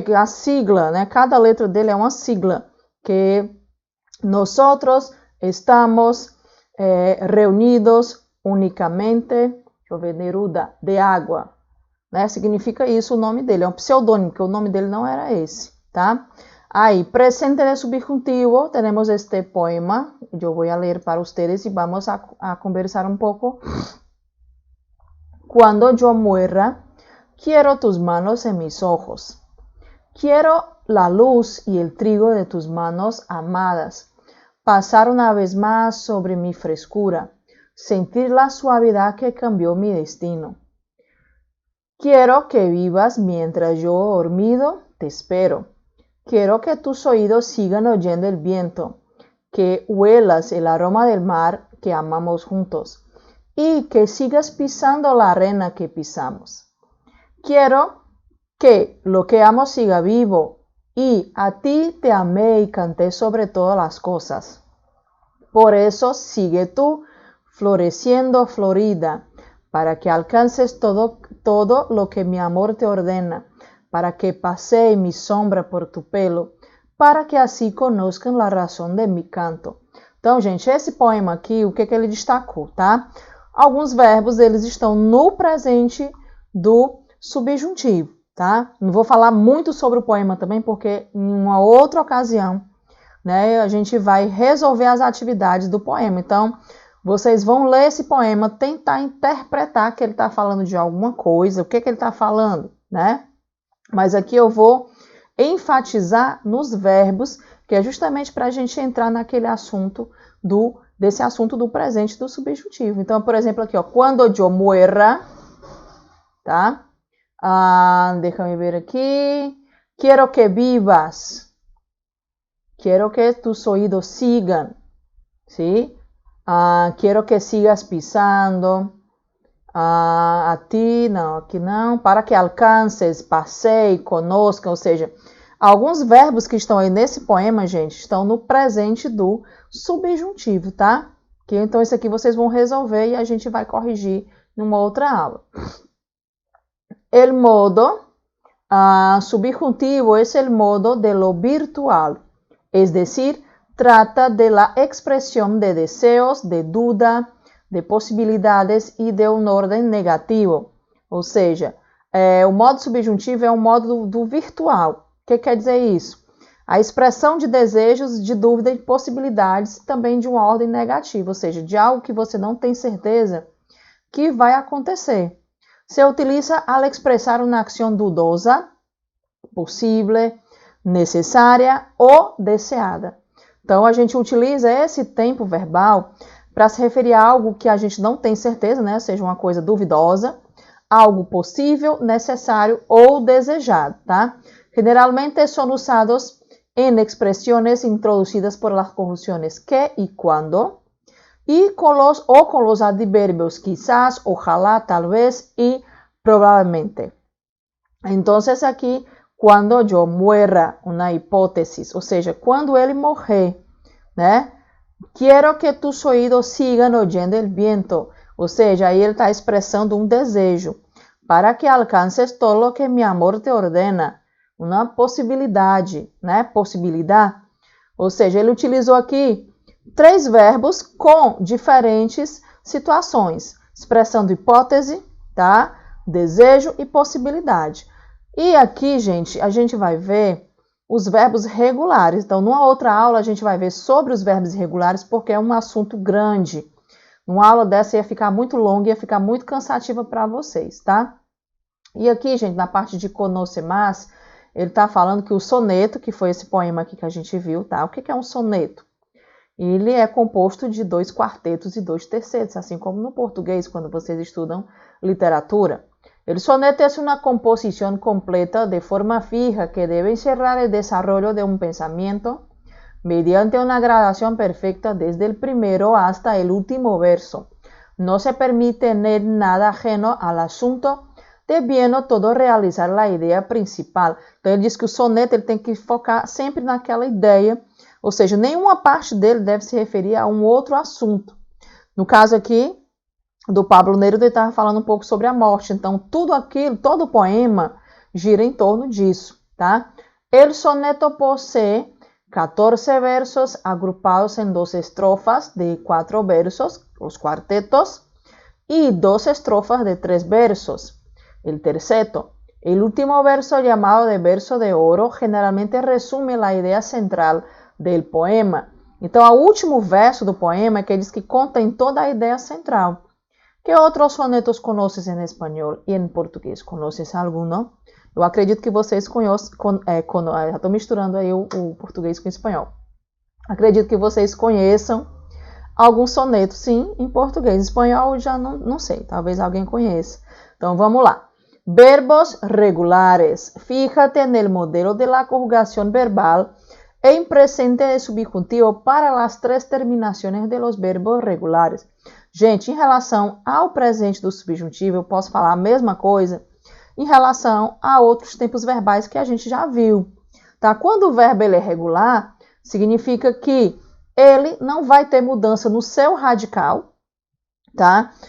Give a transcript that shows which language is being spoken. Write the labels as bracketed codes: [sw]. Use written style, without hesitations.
[pt] Que a sigla, né? Cada letra dele é uma sigla, que [es] nosotros estamos reunidos [pt] unicamente, deixa eu ver, Neruda, de água, né? Significa isso o nome dele, é um pseudônimo, porque o nome dele não era esse, tá? Aí, presente de subjuntivo, temos este poema, eu vou ler para vocês e vamos a conversar um pouco. [es] Cuando yo muera, quiero tus manos en mis ojos. Quiero la luz y el trigo de tus manos amadas, pasar una vez más sobre mi frescura, sentir la suavidad que cambió mi destino. Quiero que vivas mientras yo dormido te espero. Quiero que tus oídos sigan oyendo el viento, que huelas el aroma del mar que amamos juntos y que sigas pisando la arena que pisamos. Quiero que lo que amo siga vivo y a ti te amé y canté sobre todas las cosas. Por eso sigue tú floreciendo florida, para que alcances todo lo que mi amor te ordena, para que pasee mi sombra por tu pelo, para que assim conozcan la razão de mi canto. [pt] Então, gente, esse poema aqui, o que ele destacou, tá? Alguns verbos, eles estão no presente do subjuntivo, tá? Não vou falar muito sobre o poema também, porque em uma outra ocasião, né, a gente vai resolver as atividades do poema. Então, vocês vão ler esse poema, tentar interpretar que ele está falando de alguma coisa, o que ele está falando, né? Mas aqui eu vou enfatizar nos verbos, que é justamente para a gente entrar naquele assunto desse assunto do presente do subjuntivo. Então, por exemplo, aqui, ó, quando eu muera, tá? [es] Déjame ver aqui. Quiero que vivas. Quiero que tus oídos sigan, ¿sí? Quiero que sigas pisando. [pt] A ti, não, aqui não. [es] Para que alcances, [pt] passeie, conozca, ou seja, alguns verbos que estão aí nesse poema, gente, estão no presente do subjuntivo, tá? Então, isso aqui vocês vão resolver e a gente vai corrigir numa outra aula. [es] El modo subjuntivo es el modo de lo virtual, es decir, trata de la expresión de deseos, de duda, [pt] de possibilidades e de um ordem negativo. Ou seja, o modo subjuntivo é um modo do virtual. O que quer dizer isso? A expressão de desejos, de dúvida e possibilidades também de uma ordem negativa, ou seja, de algo que você não tem certeza que vai acontecer. [es] Se utiliza al [pt] expressar uma ação dudosa, possível, necessária ou deseada. Então, a gente utiliza esse tempo verbal para se referir a algo que a gente não tem certeza, né? Seja uma coisa duvidosa, algo possível, necessário ou desejado, tá? [es] Generalmente [pt] são usados em expressões introduzidas por [es] las conjunciones que y cuando, y con los adverbios quizás, ojalá, tal vez y probablemente. [pt] Entonces aqui, quando eu muera, uma hipótesis, ou seja, quando ele morrer, né? [es] Quiero que tus oídos sigan oyendo el viento. [pt] Ou seja, aí ele está expressando um desejo. [es] Para que alcances todo lo que mi amor te ordena. [pt] Uma possibilidade, né? Possibilidade. Ou seja, ele utilizou aqui 3 verbos com diferentes situações. Expressando hipótese, tá? Desejo e possibilidade. E aqui, gente, a gente vai ver os verbos regulares. Então, numa outra aula, a gente vai ver sobre os verbos irregulares, porque é um assunto grande. Uma aula dessa ia ficar muito longa, ia ficar muito cansativa para vocês, tá? E aqui, gente, na parte de conoce más, ele está falando que o soneto, que foi esse poema aqui que a gente viu, tá? O que é um soneto? Ele é composto de 2 quartetos e 2 tercetos, assim como no português, quando vocês estudam literatura. [es] El soneto es una composición completa de forma fija que debe encerrar el desarrollo de un pensamiento mediante una gradación perfecta desde el primero hasta el último verso. No se permite en él nada ajeno al asunto, debiendo todo realizar la idea principal. [pt] Então, ele diz que o soneto ele tem que focar sempre naquela ideia, ou seja, nenhuma parte dele deve se referir a um outro assunto. No caso aqui, do Pablo Neruda, ele estava falando um pouco sobre a morte. Então, tudo aquilo, todo o poema gira em torno disso, tá? [es] El soneto posee 14 versos agrupados en 2 estrofas de 4 versos, los cuartetos, y 2 estrofas de 3 versos, el terceto. El último verso, llamado de verso de oro, generalmente resume la idea central del poema. [pt] Então, o último verso do poema é que diz que contém toda a ideia central. Que outros sonetos conheces em espanhol e em português? Conheces algum? Eu acredito que vocês conhecem, já estou misturando aí o português com o espanhol. Acredito que vocês conheçam algum soneto, sim, em português. Em espanhol já não sei, talvez alguém conheça. Então vamos lá. Verbos regulares. [es] Fíjate en el modelo de la conjugación verbal en presente de subjuntivo para las 3 terminaciones de los verbos regulares. [pt] Gente, em relação ao presente do subjuntivo, eu posso falar a mesma coisa em relação a outros tempos verbais que a gente já viu. Tá? Quando o verbo ele é regular, significa que ele não vai ter mudança no seu radical, tá?